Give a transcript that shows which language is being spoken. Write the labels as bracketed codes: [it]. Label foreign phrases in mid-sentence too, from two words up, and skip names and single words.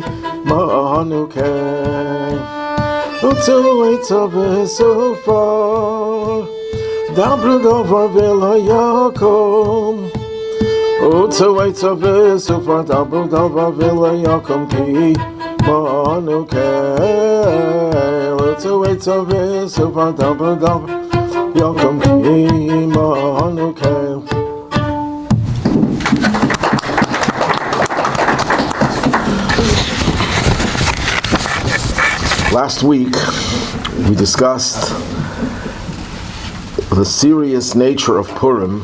[he] חנוכה, עוצו עצה ותופר, דברו דבר ולא יקום. עוצו עצה ותופר, דברו דבר ולא יקום כי חנוכה, עוצו עצה ותופר, דברו דבר יקום כי חנוכה. [en] Last week we discussed the serious nature of Purim.